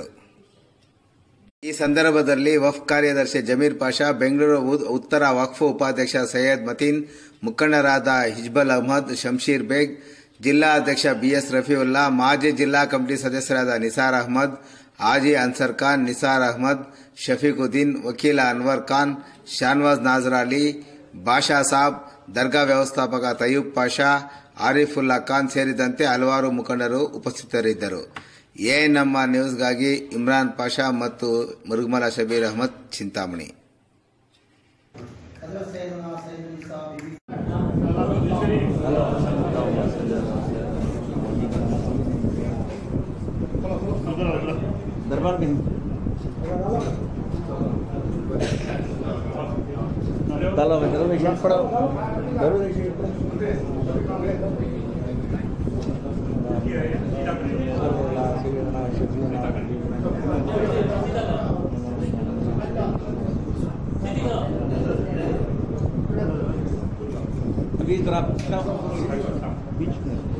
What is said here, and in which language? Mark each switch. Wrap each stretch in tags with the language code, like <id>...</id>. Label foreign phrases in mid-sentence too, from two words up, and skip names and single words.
<kn>ಈ ಸಂದರ್ಭದಲ್ಲಿ ವಕ್ಫ್ ಕಾರ್ಯದರ್ಶಿ ಜಮೀರ್ ಪಾಷಾ, ಬೆಂಗಳೂರು ಉತ್ತರ ವಕ್ಫ್ ಉಪಾಧ್ಯಕ್ಷ ಸೈಯದ್ ಮತೀನ್, ಮುಖಂಡರಾದ ಹಿಜ್ಬಲ್ ಅಹ್ಮದ್, ಶಂಶೀರ್ ಬೇಗ್, ಜಿಲ್ಲಾ ಅಧ್ಯಕ್ಷ ಬಿಎಸ್ ರಫೀವುಲ್ಲಾ, ಮಾಜಿ ಜಿಲ್ಲಾ ಕಮಿಟಿ ಸದಸ್ಯರಾದ ನಿಸಾರ್ ಅಹ್ಮದ್, ಹಾಜಿ ಅನ್ಸರ್ ಖಾನ್, ನಿಸಾರ್ ಅಹ್ಮದ್, ಶಫೀಕುದ್ದೀನ್, ವಕೀಲ ಅನ್ವರ್ ಖಾನ್, ಶಾನ್ವಾಜ್ ನಾಜರ್ ಅಲಿ, ಬಾಷಾ ಸಾಬ್, ದರ್ಗಾ ವ್ಯವಸ್ಥಾಪಕ ತಯ್ಯೂಬ್ ಪಾಷಾ, ಆರಿಫುಲ್ಲಾ ಖಾನ್ ಸೇರಿದಂತೆ ಹಲವಾರು ಮುಖಂಡರು ಉಪಸ್ಥಿತರಿದ್ದರು. ಎಎನ್ಎಂ ನ್ಯೂಸ್ಗಾಗಿ ಇಮ್ರಾನ್ ಪಾಷಾ ಮತ್ತು ಮುರುಗಮಲ್ಲ ಶಬೀರ್ ಅಹಮದ್, ಚಿಂತಾಮಣಿ.</kn> <ur>दरबार में ताला में दरवेश पड़ा दरवेश अभी जरा बीच में</ur>